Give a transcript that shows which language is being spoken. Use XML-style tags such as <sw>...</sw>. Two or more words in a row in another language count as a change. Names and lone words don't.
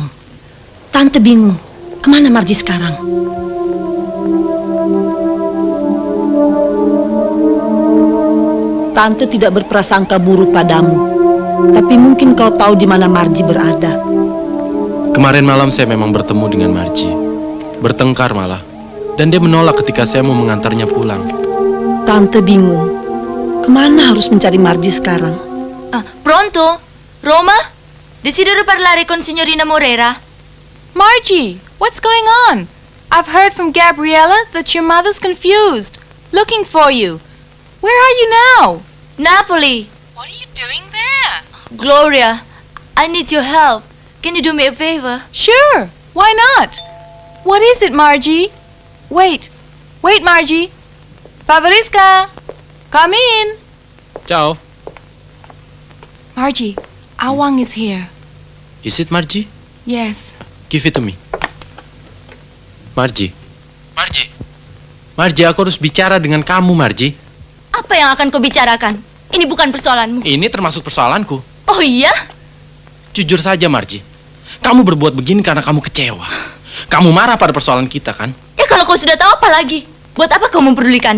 <id>Tante bingung, kemana Margie sekarang? Tante tidak berprasangka buruk padamu. Tapi mungkin kau tahu di mana Margie berada. Kemarin malam saya memang bertemu dengan Margie. Bertengkar malah. Dan dia menolak ketika saya mau mengantarnya pulang. Tante bingung. Kemana harus mencari Margie sekarang?</id> <it>Pronto? Roma? Desidero parlare con signorina Morera.</it> <en>Margie, what's going on? I've heard from Gabriella that your mother's confused, looking for you. Where are you now? Napoli. What are you doing there? Gloria, I need your help. Can you do me a favor? Sure, why not? What is it, Margie? Wait, Margie. Favoriska, come in. Ciao. Margie, Awang is here. Is it Margie? Yes. Give it to me. Margie.</en> <id>Margie, aku harus bicara dengan kamu, Margie. Apa yang akan kau bicarakan? Ini bukan persoalanmu. Ini termasuk persoalanku. Oh iya? Jujur saja, Margie. Kamu berbuat begini karena kamu kecewa. Kamu marah pada persoalan kita, kan? Ya kalau kau sudah tahu apa lagi? Buat apa kau mempedulikannya?</id>